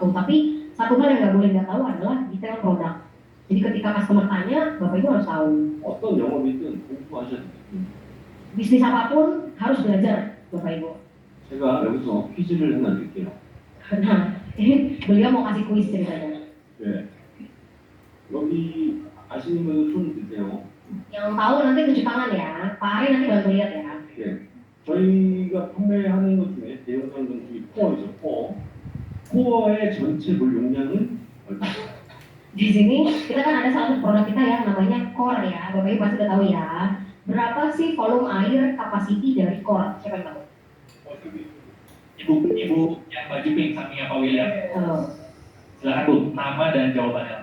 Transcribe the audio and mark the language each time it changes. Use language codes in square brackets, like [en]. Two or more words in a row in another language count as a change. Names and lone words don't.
[id] Tapi satu hal yang nggak boleh nggak tahu adalah detail produk. Jadi ketika customer tanya, bapak ibu harus tahu. [ko] 어떤 영업이든 공부하셔야 돼요. [id] Bisnis apapun harus belajar bapak ibu. [ko] 제가 여기서 퀴즈를 하나 드릴게요. [id] Nah, ini beliau mau kasih kuis ceritanya. [ko] 네. 여기 아시는 분은 손 드세요. [id] Yang tahu nanti tunjuk tangan ya. Pak Ari nanti bantu lihat ya. [ko] 예. 저희가 판매하는 것 중에 대형상품 중에 코어이죠. 코어. 코어의 전체 물 용량은 얼마입니까? [id] Di sini kita kan ada salah satu produk kita yang namanya core ya. Bapak ibu pasti udah tahu ya. Berapa sih volume air capacity dari core? Siapa yang tahu? Ibu yang baju pink sampingnya Pak William. Silakan Bu, nama dan jawabannya.